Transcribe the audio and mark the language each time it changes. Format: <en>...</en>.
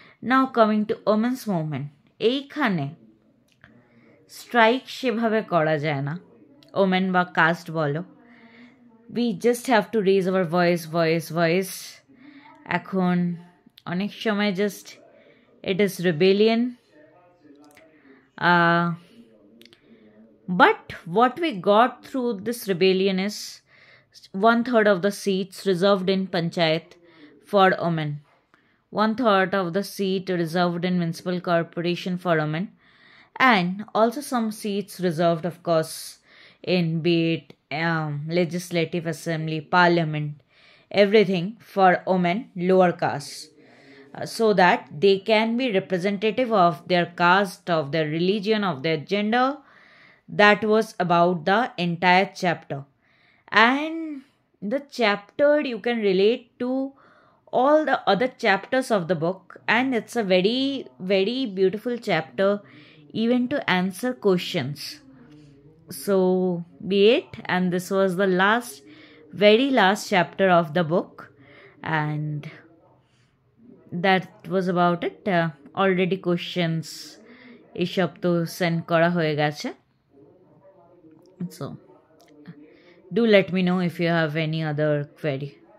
<en>now coming to women's movement,</en> <bn>এইখানে strike সেভাবে করা যায় না।</bn> <en>Women বা caste বলো, we just have to raise our voice.</en> <bn>এখন অনেক সময়</bn> <en>Just it is rebellion. But what we got through this rebellion is 1/3 of the seats reserved in Panchayat for women, 1/3 of the seat reserved in municipal corporation for women, and also some seats reserved, of course, in be it legislative assembly, parliament, everything for women, lower caste, so that they can be representative of their caste, of their religion, of their gender. That was about the entire chapter. And the chapter you can relate to all the other chapters of the book, and it's a very, very beautiful chapter even to answer questions. So be it, and this was the very last chapter of the book, and that was about it. Already questions</en> <bn>এসব তো send করা হয়ে গেছে।</bn> <en>So do let me know if you have any other query.</en>